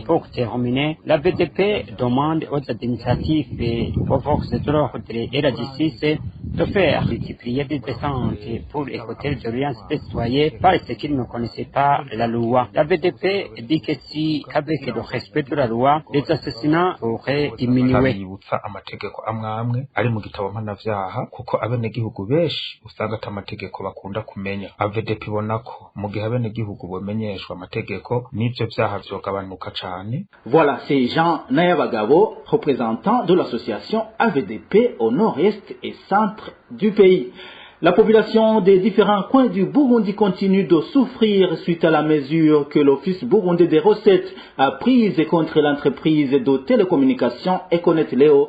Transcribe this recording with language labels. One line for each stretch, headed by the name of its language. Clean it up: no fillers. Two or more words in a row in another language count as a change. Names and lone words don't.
French: Pour terminer, la BDP demande aux administratifs et aux forces de l'ordre et la justice de faire multiplier des descentes pour écouter les doléances des citoyens parce qu'ils ne connaissaient pas la loi. La BDP dit que si, avec le respect de la loi, les assassinats auraient diminué.
Rundi: Yibutsa amategeko amwe ari mu gitabo mpanavyaha kuko abenegihugu benshi usanga ata amategeko bakunda kumenya. AVDP ibona ko mu gihe abenegihugu bomenyeshwa amategeko n'ivyo vyaha vyogabanuka cane.
French: Voilà, c'est Jean Nayabagabo, représentant de l'association AVDP au nord-est et centre du pays. La population des différents coins du Burundi continue de souffrir suite à la mesure que l'Office burundais des recettes a prise contre l'entreprise de télécommunications Econet Léo.